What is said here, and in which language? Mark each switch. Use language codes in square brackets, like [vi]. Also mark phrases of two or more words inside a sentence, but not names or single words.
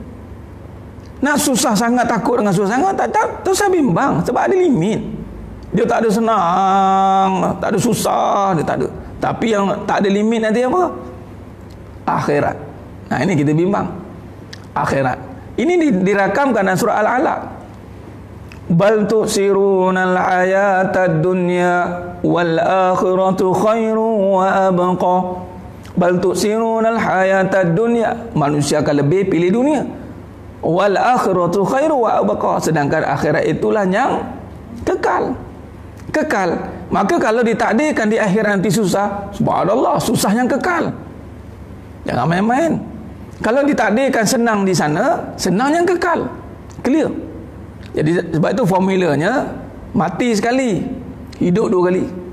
[ms] Nak susah sangat, takut dengan susah sangat, tak usah bimbang sebab ada limit. Dia tak ada senang, tak ada susah, dia tak ada. Tapi yang tak ada limit nanti apa? Akhirat. Nah, ini kita bimbang. Akhirat. Ini dirakamkan dalam surah Al-Alaq. [ar] بل تؤثرون الحياة الدنيا والآخرة خير وأبقى. بل تؤثرون الحياة الدنيا. [ms] Manusia akan lebih pilih dunia. [ar] والآخرة خير وأبقى. [ms] Sedangkan akhirat itulah yang kekal. Kekal. Maka kalau ditakdirkan di akhirat nanti susah, subhanallah, susah yang kekal. Jangan main-main. Kalau ditakdirkan senang di sana, senang yang kekal. Clear. Jadi sebab itu formulanya mati sekali, hidup dua kali.